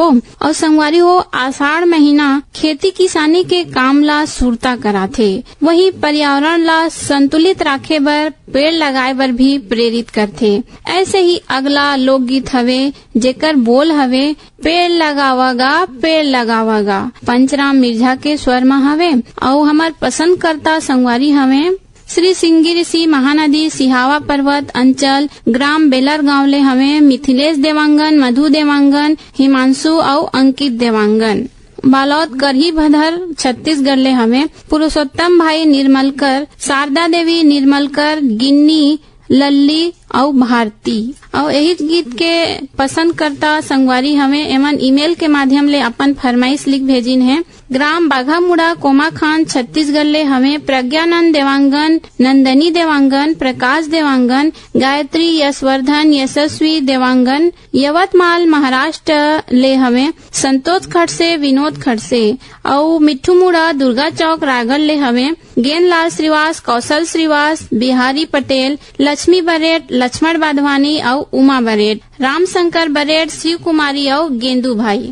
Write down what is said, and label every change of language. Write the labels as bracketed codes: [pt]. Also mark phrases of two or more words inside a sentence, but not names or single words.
[hne] और संगवारी हो आषाढ़ महीना खेती किसानी के काम ला सुरता कराथे, वही पर्यावरण ला संतुलित राखे बर पेड़ लगाए बर भी प्रेरित करथे। ऐसे ही अगला लोकगीत हवे जेकर बोल हवे पेड़ लगावागा पंचराम मिर्झा के स्वर में हवे और हमार पसंद करता संगवारी हवे श्री सिंगी ऋषि महानदी सिहावा पर्वत अंचल ग्राम बेलर गांव ले हमें मिथिलेश देवांगन, मधु देवांगन, हिमांशु और अंकित देवांगन। बालौद करही भदर छत्तीसगढ़ ले हमें पुरुषोत्तम भाई निर्मलकर, शारदा देवी निर्मलकर, गिन्नी, लल्ली और भारती। और यही गीत के पसंद करता संगवारी हमें एमन ईमेल के माध्यम ले अपन फरमाइश लिख भेजिन है। ग्राम बाघामुड़ा कोमाखान छत्तीसगढ़ ले हमें प्रज्ञानंद देवांगन, नंदनी देवांगन, प्रकाश देवांगन, गायत्री, यशवर्धन, यशस्वी देवांगन। यवतमाल महाराष्ट्र ले हमें संतोष खड़से, विनोद खड़से। और मिट्ठू मुड़ा दुर्गा चौक रायगढ़ ले हमें गेंदलाल श्रीवास, कौशल श्रीवास, बिहारी पटेल, लक्ष्मी बरेट, लक्ष्मण बाधवानी और उमा बरेट, रामशंकर बरेट, शिव कुमारी और गेंदू भाई।